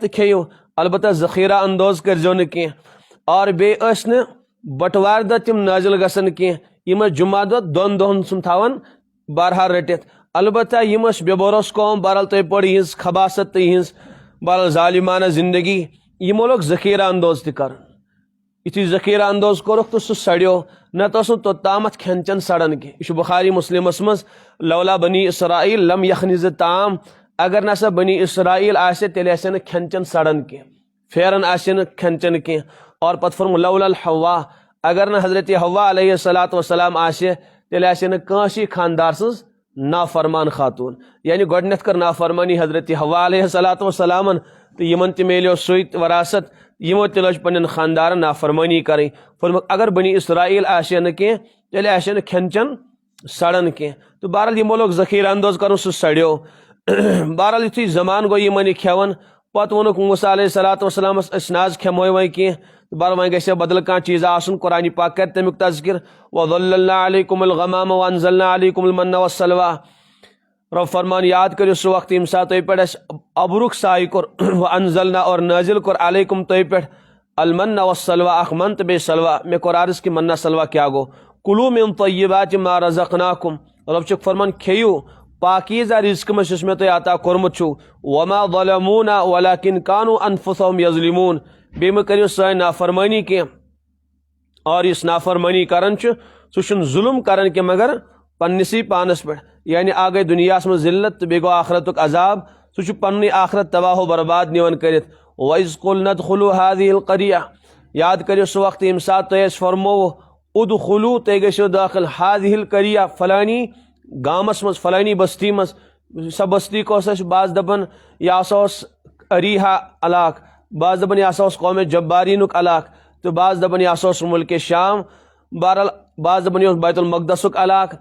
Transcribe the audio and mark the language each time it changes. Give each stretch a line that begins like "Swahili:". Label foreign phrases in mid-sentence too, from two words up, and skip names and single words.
Kashmiri: تہٕ کھیٚیِو البتہ ذخیرہ اندوز کٔرزیٚو نہٕ کینٛہہ اور بیٚیہِ ٲسۍ نہٕ بٹوارِ دۄہ تِم نٲزِل گژھان کینٛہہ یِم ٲسۍ جمعہ دۄہ دۄن دۄہن سُنٛد تھاوان بہرحال رٔٹِتھ البتہ یِم ٲسۍ بے بروس قوم بہرحال تُہۍ پٔرِو یِہنٛز خباست تہٕ یِہنٛز بہرحال ظالمانہ زندگی یِمو لوگ ذخیرہ اندوز تہِ کرُن یُتھُے ذخیرہ اندوز کوٚرُکھ تہٕ سُہ سڑیو نتہٕ اوس نہٕ توٚتامتھ کھٮ۪ن چٮ۪ن سڑان کینٛہہ یہِ چھُ بخاری مسلمس منٛز
Arabic: لولا بنی اسرائیل لم یخنز طعام
Kashmiri: اگر نسا بنی اسرائیل آسہِ تیٚلہِ آسہِ نہٕ کھٮ۪ن چٮ۪ن سڑان کینٛہہ پھیران آسہِ نہٕ کھٮ۪ن چٮ۪ن کینٛہہ اور پتہٕ فرموو
Arabic: لولا الحوا
Kashmiri: اگر نہٕ حضرت حوا
Arabic: علیہ الصلوٰۃ والسلام
Kashmiri: آسہِ تیٚلہِ آسہِ نہٕ کٲنٛسے خاندار سٕنٛز نافرمان خاتوٗن یعنی گۄڈٕنٮ۪تھ کٔر نافرمٲنی حضرت حوا
Arabic: علیہ الصلوٰۃ والسلامن
Kashmiri: تہٕ یِمن تہِ میلیو سُے وراثت یِمو تہِ لٔج پننٮ۪ن خاندارن نافرمٲنی کرٕنۍ فرموکھ اگر بنی اسرائیل آسہِ ہا نہٕ کینٛہہ تیٚلہِ آسہِ ہا نہٕ کھٮ۪ن چٮ۪ن سڑان کینٛہہ تہٕ بہرحال یِمو لوگ ذخیرہ اندوز کرُن سُہ سڑیو بہرحال یُتھُے زمانہٕ گوٚو یِمن یہِ کھٮ۪وان پتہٕ ووٚنُکھ موسیٰ
Arabic: علیہ الصلوٰۃ والسلامس
Kashmiri: أسۍ نہ حظ کھٮ۪موے وۄنۍ کینٛہہ تہٕ بہرحال وۄنۍ گژھِ ہا بدل کانٛہہ چیٖزا آسُن قرآنِ پاک کرِ تمیُک تذکر
Arabic: وظللنا علیکم الغمام وانزلنا علیکم المن والسلوى
Kashmiri: رب فرمان یاد کٔرِو سُہ وقت ییٚمہِ ساتہٕ تۄہہِ پٮ۪ٹھ اَسہِ ابرُک سایہِ کوٚر وانزلنا اور نٲزِل کوٚر علیکم تۄہہِ پٮ۪ٹھ
Arabic: المن والسلوى
Kashmiri: اکھ من تہٕ بیٚیہِ سلوا مےٚ کوٚر عرض کہِ منا سلوا کیٛاہ گوٚو
Arabic: کُلوٗ من طیبات ما رزقناکم
Kashmiri: رب چھُکھ فرمان کھیٚیِو پاکیٖزہ رِزقہٕ منٛز یُس مےٚ تۄہہِ عطا کوٚرمُت چھُو
Arabic: وما ظلمونا ولکن کانوا انفسهم یظلمون
Kashmiri: بیٚیہِ مہٕ کٔرِو سٲنۍ نافرمٲنی کینٛہہ اور یُس نافرمٲنی کران چھُ سُہ چھُنہٕ ظُلم کران کینٛہہ مگر پننسٕے پانس پٮ۪ٹھ یعنی اکھ گٔے دُنیاہس منٛز ذلت تہٕ بیٚیہِ گوٚو آخرتُک عذاب سُہ چھُ پننُے آخرت تباہ و برباد نِوان کٔرِتھ
Arabic: وَإِذْ قُلْنَا ادْخُلُوا هَذِهِ الْقَرْيَةَ
Kashmiri: یاد کٔرِو سُہ وقت ییٚمہِ ساتہٕ تۄہہِ اَسہِ فرمووُ ادخلوٗ تُہۍ گٔژھِو دٲخل
Arabic: هذِهِ الْقَرْيَةَ
Kashmiri: فلانی گامس منٛز فلانی بستی منٛز سۄ بستی کۄس ٲس بعض دپان یہِ ہسا اوس اریحا علاقہٕ بعض دپان یہِ ہسا اوس قومِ جبارینُک علاقہٕ تہٕ بعض دپان یہِ ہسا اوس مُلکِ شام بہرحال بعض دپان یہِ اوس بیت المقدسُک علاقہٕ